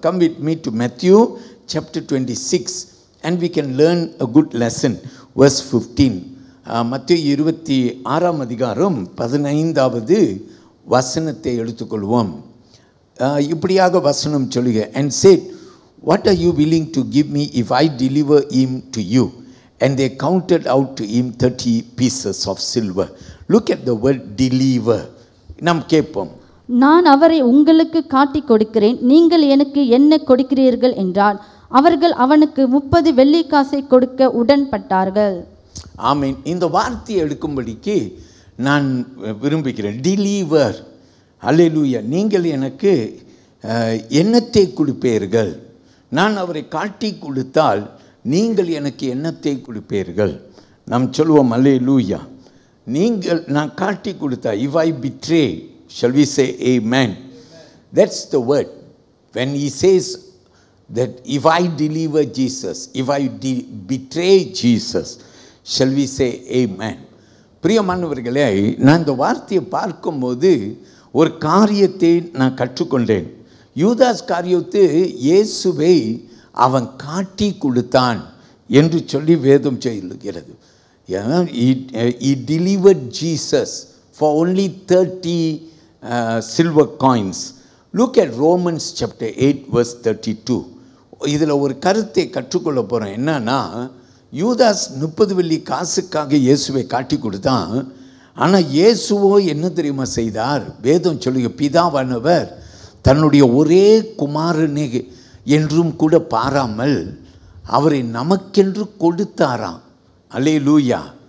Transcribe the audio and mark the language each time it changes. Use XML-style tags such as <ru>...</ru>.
<en>Come with me to Matthew chapter 26 and we can learn a good lesson. Verse 15.</en> <ta>மத்தேயு 26ஆம் அதிகாரம் 15வது வசனத்தை எடுத்துக்கொள்வோம். இப்படியாக வசனம் சொல்லுக.</ta> <en>And said, what are you willing to give me if I deliver him to you? And they counted out to him 30 pieces of silver. Look at the word deliver.</en> <ta>நாம் கேட்போம். நான் அவரை உங்களுக்கு காட்டி கொடுக்கிறேன், நீங்கள் எனக்கு என்ன கொடுக்கிறீர்கள் என்றார். அவர்கள் அவனுக்கு 30 வெள்ளி காசை கொடுக்க உடன்பட்டார்கள். ஆமென். இந்த வார்த்தையை எடுக்கும்படிக்கு நான் விரும்புகிறேன். டெலிவர். அல்லேலூயா. நீங்கள் எனக்கு எண்ணத்தை கொடுப்பீர்கள். நான் அவரை காட்டி கொடுத்தால் நீங்கள் எனக்கு எண்ணத்தை கொடுப்பீர்கள். நாம் சொல்லுவோம் அல்லேலூயா. நான் காட்டி கொடுத்தா,</ta> <en>if I betray, shall we say amen? That's the word. When he says that if I deliver Jesus, if I betray Jesus, shall we say amen?</en> <ta>பிரியமானவர்களே, நான் இந்த வார்த்தையை பார்க்கும்போது ஒரு காரியத்தை நான் கற்றுக்கொண்டேன். யூதாஸ் காரியத்து இயேசுவை அவன் காட்டி கொடுத்தான் என்று சொல்லி வேதம் சொல்லுகிறது.</ta> <en>He delivered Jesus for only 30 silver coins. Look at Romans chapter 8 verse 32.</en> <ta>இதில் ஒரு கருத்தை கற்றுக்கொள்ள போகிறோம். என்னன்னா, யூதாஸ் 30 வெள்ளி காசுக்காக இயேசுவை காட்டி கொடுத்தான். ஆனால் இயேசுவோ என்ன தெரியுமா செய்தார்? வேதம் சொல்லுங்க, பிதாவானவர் தன்னுடைய ஒரே குமாரனை என்றும் கூட பாராமல் அவரை நமக்கென்று கொடுத்தாராம். அல்லேலூயா.</ta>